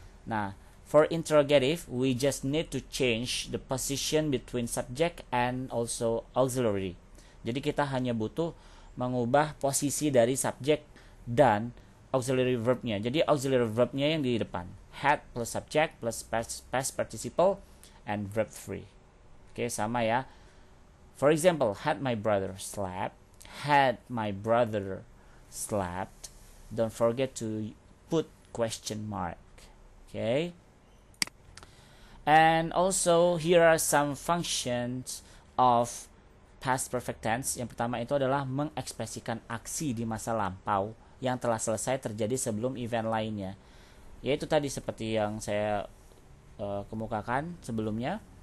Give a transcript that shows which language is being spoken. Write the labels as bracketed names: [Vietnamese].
[English] Nah, for interrogative, we just need to change the position between subject and also auxiliary. [Indonesian] Jadi kita hanya butuh mengubah posisi dari subjek dan auxiliary verbnya. Jadi auxiliary verbnya yang di depan. [English] Had plus subject plus past participle and verb 3. [Indonesian] Oke, sama ya. [English] For example, had my brother slept. Had my brother slept. Don't forget to put question mark. Okay. And also here are some functions of past perfect tense. [Indonesian] Yang pertama itu adalah mengekspresikan aksi di masa lampau yang telah selesai terjadi sebelum event lainnya. Yaitu tadi seperti yang saya kemukakan sebelumnya.